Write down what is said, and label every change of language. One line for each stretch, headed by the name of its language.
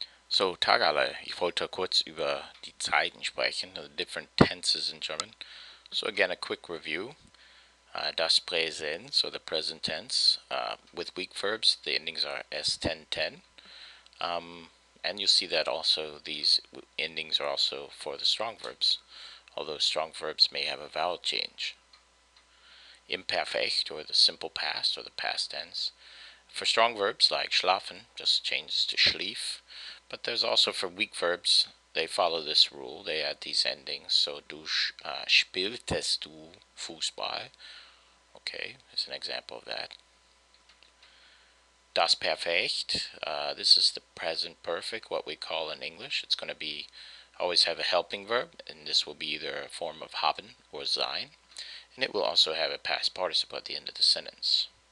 German: So, Tag alle, ich wollte kurz über die Zeiten sprechen,
English: the different tenses in German. So again, a quick review. Das Präsens, or the present tense, with weak verbs, the endings are S1010. And you see that also these endings are also for the strong verbs, although strong verbs may have a vowel change. Imperfect, or the simple past, or the past tense. For strong verbs like schlafen, just changes to schlief. But there's also for weak verbs, they follow this rule. They add these endings.
German: So du spieltest du Fußball.
English: Okay, here's an example of that. Das Perfekt, this is the present perfect, what we call in English. It's going to be always have a helping verb, and this will be either a form of haben or sein. And it will also have a past participle at the end of the sentence.